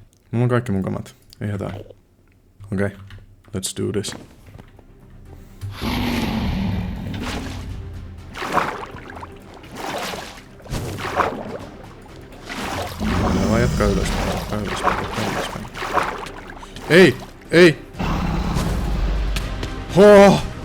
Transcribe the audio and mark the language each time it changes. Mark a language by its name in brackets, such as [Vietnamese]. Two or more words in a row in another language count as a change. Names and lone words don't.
[Finnish] Mulla on kaikki mun kamat. Ei hätää. Okei. [English] Let's do this. [Finnish] Mä vaan jatkaa ylöspäin. Ei! Ei! Hoh!